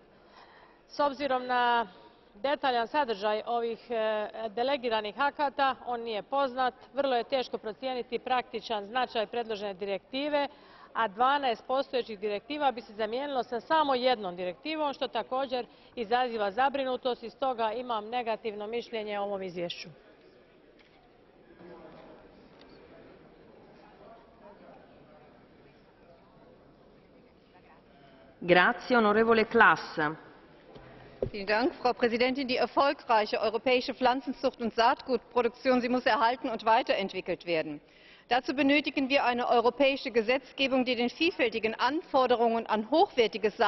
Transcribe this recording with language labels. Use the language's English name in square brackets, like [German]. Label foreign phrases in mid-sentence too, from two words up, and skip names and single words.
[Croatian] S obzirom na detaljan sadržaj ovih delegiranih akata, on nije poznat, vrlo je teško procijeniti praktičan značaj predložene direktive, a 12 postojećih direktiva bi se zamijenilo sa samo jednom direktivom, što također izaziva zabrinutost i stoga imam negativno mišljenje o ovom izvješću. [Italian] Grazie, onorevole Klaas. [German] Frau Präsidentin! Die erfolgreiche europäische Pflanzenzucht und Saatgutproduktion muss erhalten und weiterentwickelt werden. Dazu benötigen wir eine europäische Gesetzgebung, die den vielfältigen Anforderungen an hochwertiges